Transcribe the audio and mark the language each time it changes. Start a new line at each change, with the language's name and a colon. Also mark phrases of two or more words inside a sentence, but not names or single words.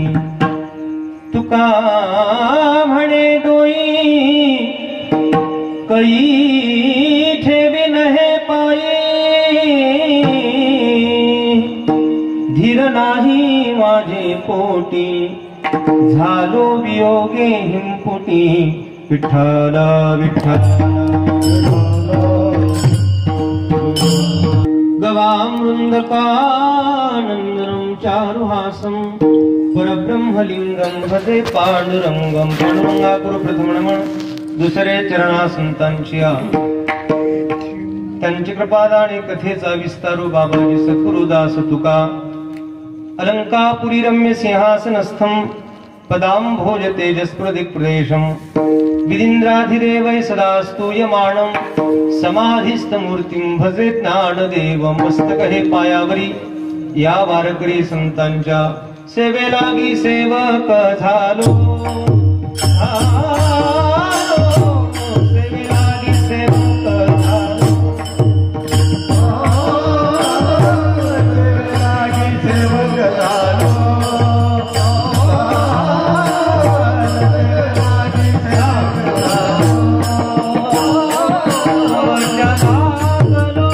Marathi: तुका म्हणे डोई कळी ठेवीन हे पायी, धीर नाही माझे पोटी, झालो वियोगे हिमपुटी।
Sanskrit: विठ्ठल विठ्ठल गवामृंदकानंदनं चारुहासं, परब्रह्मलिंगं भजे पांडुरंगं।
Marathi: पांडुरंगा गुरु प्रथम नमन। दुसरे चरणा संतांची त्यांची कृपादाने कथेचा विस्तारू बाबाजी सद्गुरुदास तुका।
Sanskrit: अलंकापुरी रम्य सिंहासनस्थं पदांभोज तेजस्प्रदिक् प्रदेशं, विदिन्द्राधिदेवै सदा स्तूयमानं, समाधिस्थमूर्तिं भजे ज्ञानदेवं।
Marathi: मस्तक हे पायावरी या वारकरी संतांच्या सेवेलागी सेवक झालो, सेवेलागी सेवक झालो, सेवेलागी सेवक झालो, सेवेलागी सेवक झालो।